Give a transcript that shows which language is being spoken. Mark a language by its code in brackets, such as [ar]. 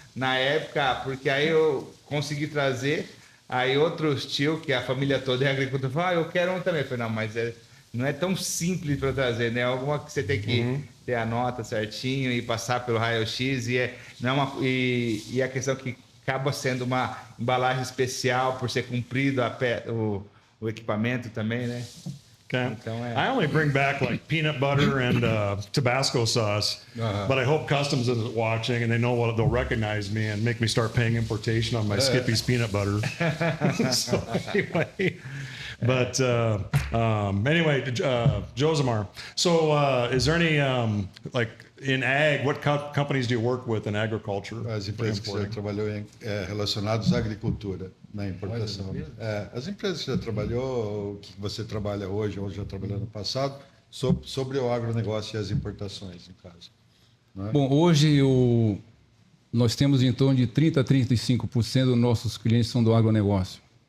[pt] Na época, porque aí eu consegui trazer, aí outros tio, que a família toda é agricultor, falou, eu quero um também. Eu falei, não, mas não é tão simples para trazer, né? Alguma que você tem que ter a nota certinho e passar pelo raio-x, e a questão que acaba sendo uma embalagem especial por ser cumprido o equipamento também, né? [en] Okay. I only bring back like peanut butter and Tabasco sauce, but I hope Customs isn't watching and they'll recognize me and make me start paying importation on my Skippy's peanut butter. So anyway, but anyway, Josemar. So is there any like in ag? What companies do you work with in agriculture? [pt] As empresas que você trabalhou relacionadas à agricultura, na importação. As empresas que você trabalhou, o que você trabalha hoje ou já trabalhou no passado, sobre o agronegócio e as importações, no caso. Não é? Bom, hoje nós temos em torno de 30% a 35% dos nossos clientes são do agronegócio.